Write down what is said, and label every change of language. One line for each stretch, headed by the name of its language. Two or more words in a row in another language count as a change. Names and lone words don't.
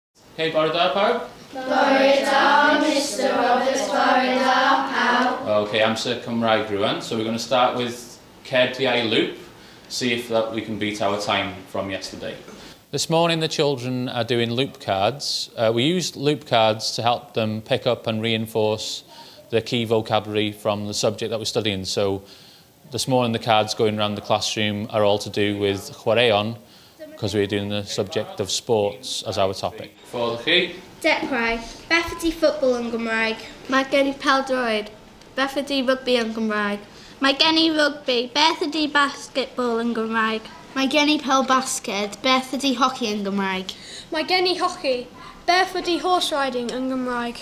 Welsh: Okay, bore da pawb? Bore da, Mr Roberts, bore da, pawb. Okay, amser Cymraeg rwan.
English: So we're going to start with Cedi loop, see if we can beat our time from yesterday. This morning the children are doing loop cards. We used loop cards to help them pick up and reinforce the key vocabulary from the subject that we're studying. So this morning the cards going around the classroom are all to do with chwaraeon, because we're doing the subject of sports as our topic. For the chi?
Welsh: Dechrau, beth ydy ffwtbol yn Gymraeg? Mae gen I pêl-droed, beth ydy rygbi yn Gymraeg? Mae gen I rygbi, beth ydy basketball yn Gymraeg? Mae gen I pêl-basged, beth ydy hoci yn Gymraeg? Mae gen I hoci, beth ydy
English: horse riding
Welsh: yn Gymraeg?